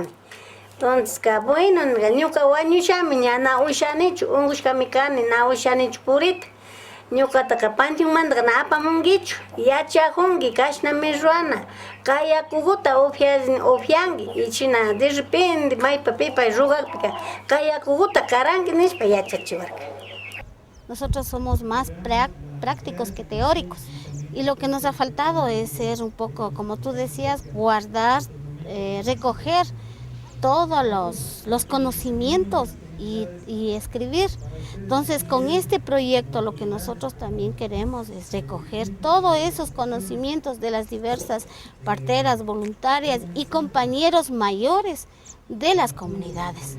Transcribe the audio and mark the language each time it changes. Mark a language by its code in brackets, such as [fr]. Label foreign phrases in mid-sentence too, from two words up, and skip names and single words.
[es] Entonces, bueno, [qu] ñuka wañushami ña na ushanichu, ungushkami kani na ushanichu purita. Ñukataka pantiunmanta na apamunkichu, yachajunki kashnami ruana, kayakuguta upianki, y china [es] de repente [qu] maypa pipa rugakpika kayakuguta karanki nishpa yachachiwarka. [es] Nosotros somos más prácticos que teóricos y lo que nos ha faltado es ser un poco, como tú decías, guardar, recoger todos los conocimientos y escribir. Entonces, con este proyecto lo que nosotros también queremos es recoger todos esos conocimientos de las diversas parteras, voluntarias y compañeros mayores de las comunidades.